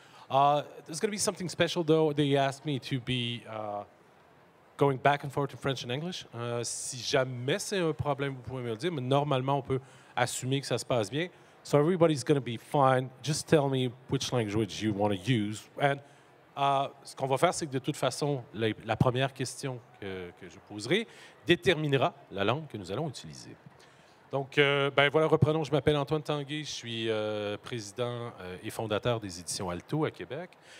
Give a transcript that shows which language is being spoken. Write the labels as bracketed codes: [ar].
[en] There's going to be something special, though. They asked me to be going back and forth to French and English. [fr] Si jamais c'est un problème, vous pouvez me le dire, mais normalement, on peut assumer que ça se passe bien. [en] So everybody's going to be fine. Just tell me which language you want to use. [fr] And ce qu'on va faire, c'est que de toute façon, la première question que je poserai déterminera la langue que nous allons utiliser. Donc, ben voilà, reprenons. Je m'appelle Antoine Tanguay. Je suis président et fondateur des éditions Alto à Québec.